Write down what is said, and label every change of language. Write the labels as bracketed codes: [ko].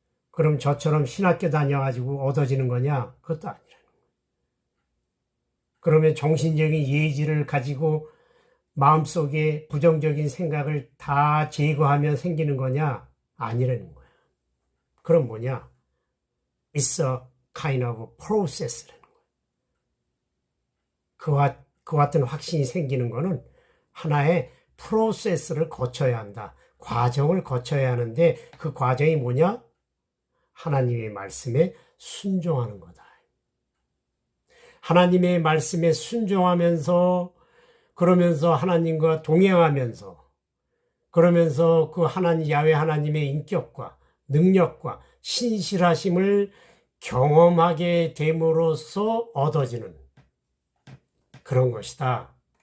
[ko] 그럼 저처럼 신학교 다녀가지고 얻어지는 거냐? 그것도 아니라는 거예요. 그러면 정신적인 예지를 가지고 마음속에 부정적인 생각을 다 제거하면 생기는 거냐? 아니라는 거예요. 그럼 뭐냐? [en] It's a kind of process [ko] 라는 거예요. 그와 같은 확신이 생기는 거는 하나의 프로세스를 거쳐야 한다. 과정을 거쳐야 하는데 그 과정이 뭐냐? 하나님의 말씀에 순종하는 거다. 하나님의 말씀에 순종하면서 그러면서 하나님과 동행하면서 그러면서 그 야훼 하나님의 인격과 능력과 신실하심을 경험하게 됨으로써 얻어지는 그런 것이다.